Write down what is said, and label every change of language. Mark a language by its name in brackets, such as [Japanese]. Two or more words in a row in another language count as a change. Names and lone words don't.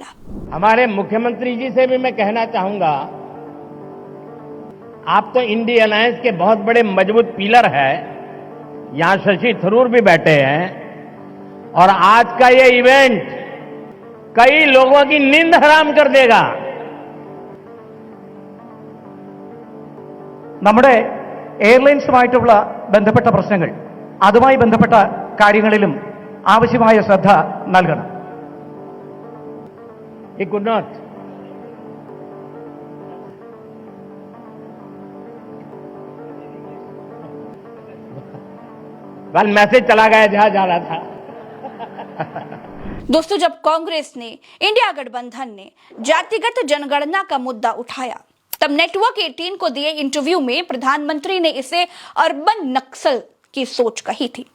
[Hindi] हमारे मुख्यमंत्री जी से भी मैं कहना चाहूंगा, आप तो इंडिया अलायंस के बहुत बड़े मजबूत पिलर है। यहां शशि थरूर भी बैठे हैं और आज का ये इवेंट कई लोगों की नींद हराम कर देगा। [Malayalam] നമ്മുടെ എയർലൈൻസുമായിട്ടുള്ള ബന്ധപ്പെട്ട പ്രശ്നങ്ങൾ അതുമായി ബന്ധപ്പെട്ട കാര്യങ്ങളിലും ആവശ്യമായ ശ്രദ്ധ നൽകണം. [English] He could not. Well, [Hindi] मैसेज चला गया जहां जा रहा था. दोस्तों, जब कांग्रेस ने, इंडिया गठबंधन ने जातिगत जनगणना का मुद्दा उठाया, तब नेटवर्क 18 को दिए इंटरव्यू में प्रधानमंत्री ने इसे अर्बन नक्सल की सोच कही थी.